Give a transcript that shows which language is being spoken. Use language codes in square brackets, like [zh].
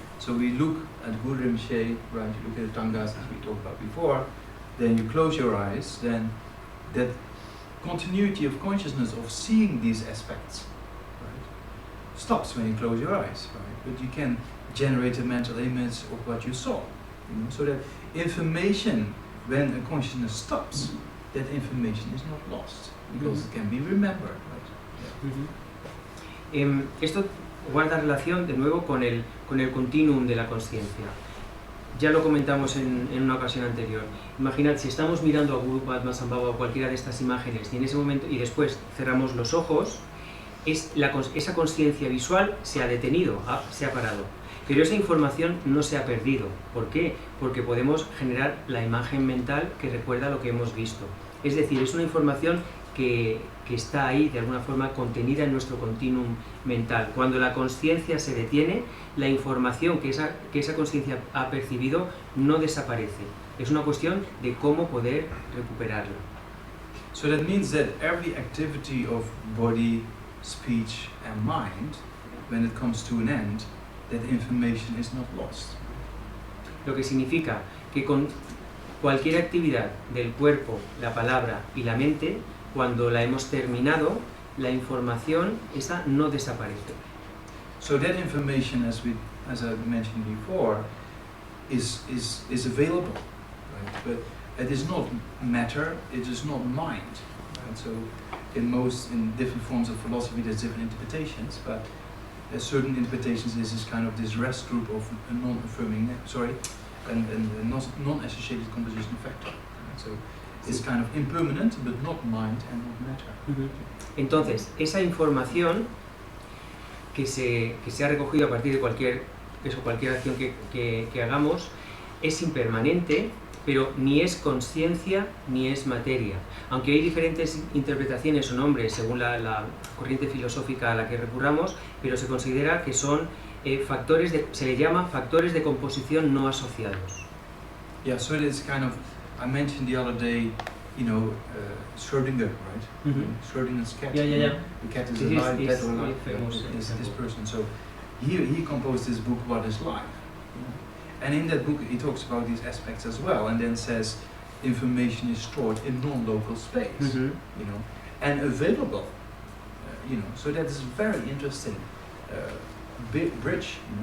[en] So we look at Guru Rinpoche, right? You look at the Tangas as we talked about before, then you close your eyes, then that continuity of consciousness of seeing these aspects, right, stops when you close your eyes, right? But you can generate a mental image of what you saw, so that information, when a consciousness stops, that information is not lost, because it can be remembered, right? [es] Esto guarda relación de nuevo con el continuum de la consciencia. Ya lo comentamos en una ocasión anterior. Imaginad, si estamos mirando a Guru Padmasambhava o cualquiera de estas imágenes, y en ese momento, y después cerramos los ojos, esa consciencia visual se ha detenido, se ha parado. Pero esa información no se ha perdido. ¿Por qué? Porque podemos generar la imagen mental que recuerda lo que hemos visto. Es decir, es una información que está ahí, de alguna forma, contenida en nuestro continuum mental. Cuando la consciencia se detiene, la información que esa consciencia ha percibido no desaparece. Es una cuestión de cómo poder recuperarla. [en] So that means that every activity of body, speech and mind, when it comes to an end, that information is not lost. [es] Lo que significa que con cualquier actividad del cuerpo, la palabra y la mente, cuando la hemos terminado, la información esa no desaparece. [en] So that information, as I mentioned before, is available, right? But it is not matter, it is not mind, right? So in different forms of philosophy there's different interpretations, but certain interpretations is kind of this rest group of non-affirming, and non-associated composition factor. So it's kind of impermanent, but not mind and not matter. [es] Entonces, esa información que se ha recogido a partir de cualquier acción que hagamos es impermanente, pero ni es conciencia ni es materia. Aunque hay diferentes interpretaciones o nombres según la corriente filosófica a la que recurramos, pero se considera que son se le llama factores de composición no asociados. [en] Yeah, so it is kind of, I mentioned the other day, Schrödinger, right? Schrödinger's cat. Yeah. The cat is alive, dead or alive. This person. So he composed this book, What is Life? And in that book he talks about these aspects as well, and then says information is stored in non-local space, and available, So that is very interesting. Big bridge.